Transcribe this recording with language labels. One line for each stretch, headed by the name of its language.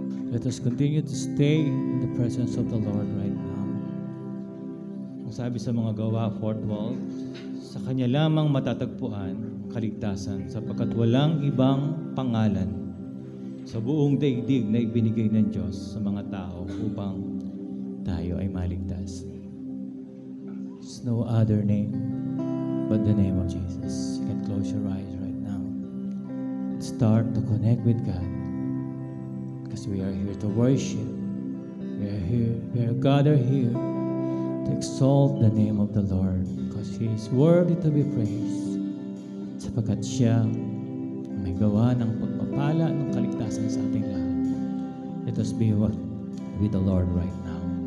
English: Let us continue to stay in the presence of the Lord right now.
Filipino: Ang sabi sa mga Gawa 4:12, sa Kanya lamang matatagpuan kaligtasan sapagkat walang ibang pangalan sa buong daigdig na ibinigay ng Diyos sa mga tao upang tayo ay maligtas.
English: There's no other name but the name of Jesus. You can close your eyes right now. Start to connect with God. Because we are here to worship. We are gathered here to exalt the name of the Lord because He is worthy to be praised.
Filipino: Sapagkat Siya may gawa ng pagpapala ng kaligtasan sa ating lahat.
English: Let us be with the Lord right now.